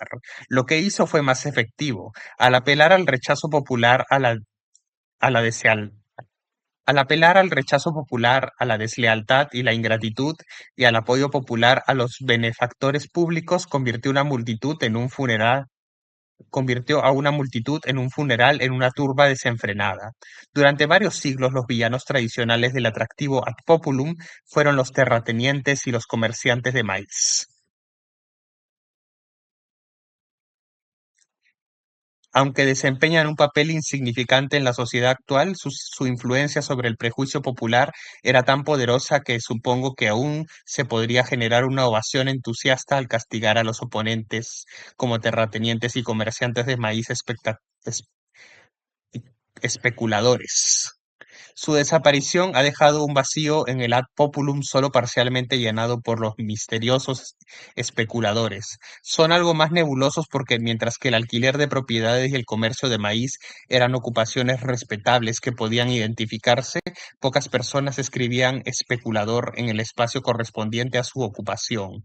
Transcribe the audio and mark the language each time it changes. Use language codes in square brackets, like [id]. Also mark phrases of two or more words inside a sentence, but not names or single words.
[es] Lo que hizo fue más efectivo. Al apelar al rechazo popular a la deseal- al apelar al rechazo popular, a la deslealtad y la ingratitud y al apoyo popular a los benefactores públicos, convirtió a una multitud en un funeral en una turba desenfrenada. Durante varios siglos, los villanos tradicionales del atractivo [la] ad populum [es] fueron los terratenientes y los comerciantes de maíz. Aunque desempeñan un papel insignificante en la sociedad actual, su influencia sobre el prejuicio popular era tan poderosa que supongo que aún se podría generar una ovación entusiasta al castigar a los oponentes como terratenientes y comerciantes de maíz especuladores. Su desaparición ha dejado un vacío en el [la] ad populum [es] solo parcialmente llenado por los misteriosos especuladores. Son algo más nebulosos porque mientras que el alquiler de propiedades y el comercio de maíz eran ocupaciones respetables que podían identificarse, pocas personas escribían especulador en el espacio correspondiente a su ocupación.